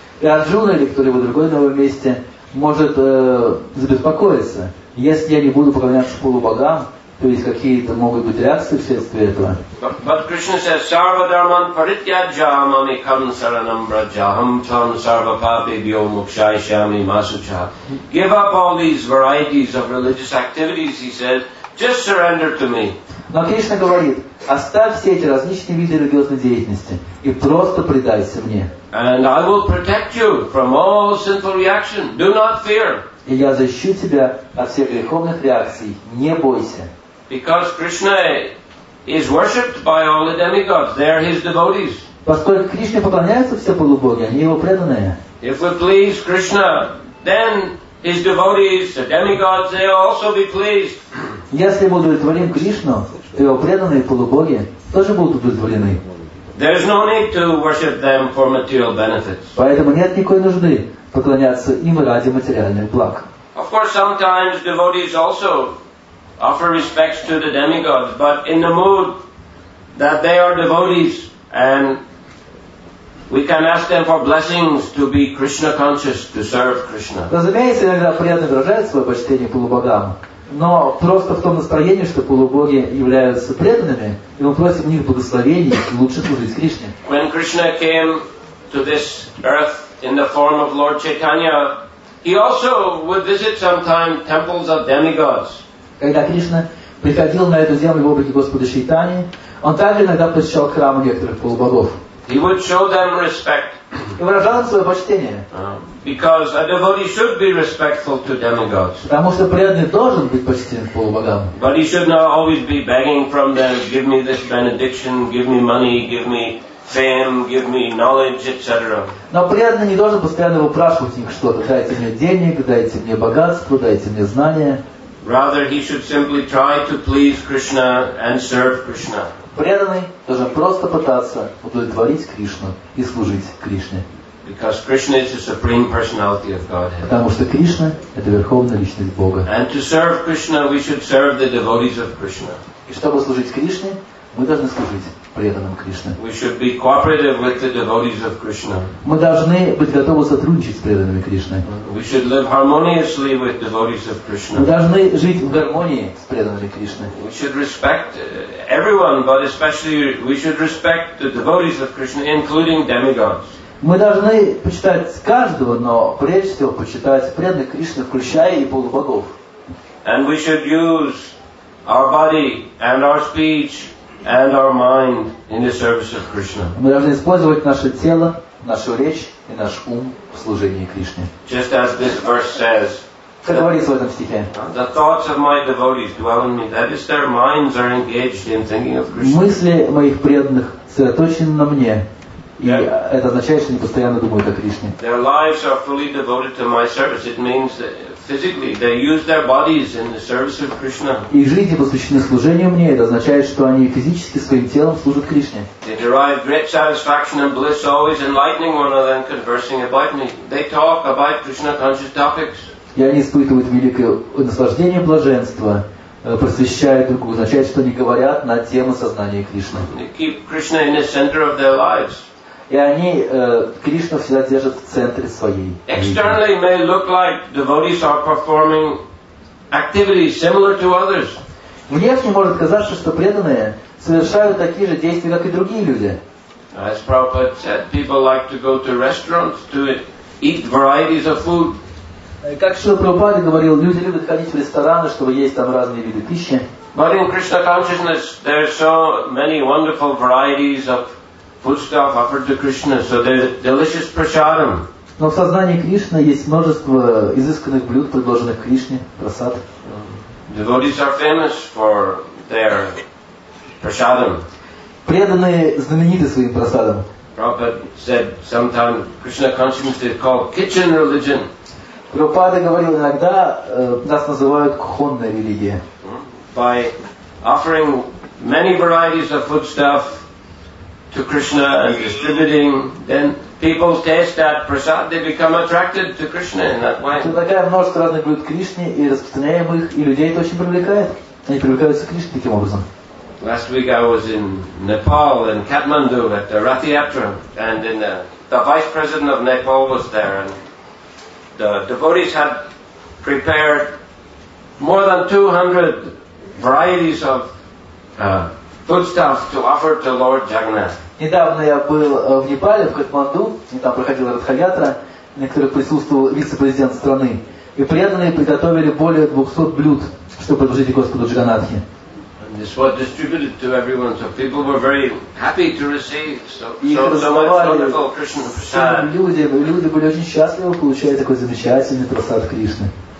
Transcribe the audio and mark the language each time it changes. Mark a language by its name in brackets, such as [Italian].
[Russian] И Арджуна или кто-либо другой на его месте может забеспокоиться. Если я не буду поклоняться полубогам, то есть какие-то могут быть реакции вследствие этого. [English] But Krishna says, [Sanskrit] Sarva dharman parityajya mamikam saranam brajaham tvam sarva papebhyo mukshayashyami masucha. [English] Give up all these varieties of religious activities, he says, just surrender to me. [Russian] Но Кришна говорит, оставь все эти различные виды религиозной деятельности и просто предайся мне. [English] And I will protect you from all sinful reaction. Do not fear. [Russian] И я защищу тебя от всех греховных реакций. Не бойся. [English] Because Krishna is worshipped by all the demigods. They are His devotees. [Russian] Поскольку Кришне поклоняются все полубоги, они его преданные. [English] If we please Krishna, then His devotees, the demigods, they will also be pleased. [Russian] Если мы удовлетворим Кришну, то его преданные полубоги тоже будут удовлетворены. [English] There is no need to worship them for material benefits. [Russian] Поэтому нет никакой нужды поклоняться им ради материальных благ. [English] Of course, sometimes devotees also offer respects to the demigods, but in the mood that they are devotees and We can ask them for blessings to be Krishna conscious, to serve Krishna. [Russian] Разумеется, иногда преданные выражают свое почтение полубогам, но просто в том настроении, что полубоги являются преданными, и мы просим у них благословений и лучше служить Кришне. [English] When Krishna came to this earth in the form of Lord Chaitanya, he also would visit sometime temples of demigods. [Russian] Когда Кришна приходил на эту землю в облике Господа Чайтани, он также иногда посещал храмы некоторых полубогов. [English] He would show them respect. [Russian] И выражал им свое почтение. [English] Because a devotee should be respectful to demigods. [Russian] Потому что преданный должен быть почтителен к полубогам. [English] But he should not always be begging from them, give me this benediction, give me money, give me fame, give me knowledge, etc. [Russian] Но преданный не должен постоянно выпрашивать у них что-то. Дайте мне денег, дайте мне богатство, дайте мне знания. [English] Rather, he should simply try to please Krishna and serve Krishna. [Russian] Преданный должен просто пытаться удовлетворить Кришну и служить Кришне. [English] Because Krishna is the supreme personality of Godhead. [Russian] Потому что Кришна – это верховная личность Бога. [English] And to serve Krishna, we should serve the devotees of Krishna. [Russian] И чтобы служить Кришне, мы должны служить преданным Кришне. [English] We should be cooperative with the devotees of Krishna. [Russian] Мы должны быть готовы сотрудничать с преданными Кришны. [English] We should live harmoniously with devotees of Krishna. [Russian] Мы должны жить в гармонии с преданными Кришны. [English] We should respect everyone, but especially we should respect the devotees of Krishna, including demigods. [Russian] Мы должны почитать каждого, но прежде всего почитать преданных Кришны, включая и полубогов. [English] And we should use our body and our speech and our mind in the service of Krishna. [Russian] Мы должны использовать наше тело, нашу речь и наш ум в служении Кришне. [English] Just as this verse says, [Russian] Как говорится в этом стихе. [English] the thoughts of my devotees dwell in me. That is, their minds are engaged in thinking of Krishna. [Russian] Мысли моих преданных сосредоточены на мне. И это означает, что они постоянно думают о Кришне. [English] Their lives are fully devoted to my service. It means that physically they use their bodies in the service of Krishna. [Russian] Их жизни посвящены служению мне. Это означает, что они физически своим телом служат Кришне. [English] They derive great satisfaction and bliss, always enlightening one another and conversing about me. They talk about Krishna-conscious topics. [Russian] И они испытывают великое наслаждение и блаженство, просвещают друг друга. Означает, что они говорят на тему сознания Кришны. [English] They keep Krishna in the center of their lives. [Russian] И они Кришну всегда держат в центре своей жизни. [English] Externally may look like devotees are performing activities similar to others. [Russian] Внешне может казаться, что преданные совершают такие же действия, как и другие люди. [English] As Prabhupada said, people like to go to restaurants to eat varieties of food. [Russian] Как Шрила Прабхупада говорил, люди любят ходить в рестораны, чтобы есть там разные виды пищи. [English] But in Krishna consciousness, there are so many wonderful varieties of foodstuff offered to Krishna, so there's delicious prasadam. [Russian] Но в сознании Кришны есть множество изысканных блюд, предложенных Кришне, прасад. [English] Devotees are famous for their prasadam. [Russian] Преданные знамениты своим прасадом. [English] Prabhupada said sometimes Krishna consciousness is called kitchen religion. [Russian] Прабхупада говорил, иногда нас называют кухонная религия. [English] By offering many varieties of foodstuff to Krishna and distributing, then people taste that prasad, they become attracted to Krishna in that way. [Russian] Такое множество разных блюд Кришне, и распространяем их, и людей это очень привлекает. Они привлекаются к Кришне таким образом. [English] Last week I was in Nepal, in Kathmandu, at the Rath Yatra, and the vice president of Nepal was there, and the devotees had prepared more than 200 varieties of foodstuff to offer to Lord Jagannath. [Russian] Недавно я был в Непале, в Катманду, и там проходила Радха-ятра, на которой присутствовал вице-президент страны. И преданные приготовили более 200 блюд, чтобы предложить Господу Джаганнатхе. [English] This was distributed to everyone, so people were very happy to receive so much wonderful Krishna prasad. [Russian] Люди были очень счастливы получать такой замечательный прасад Кришны.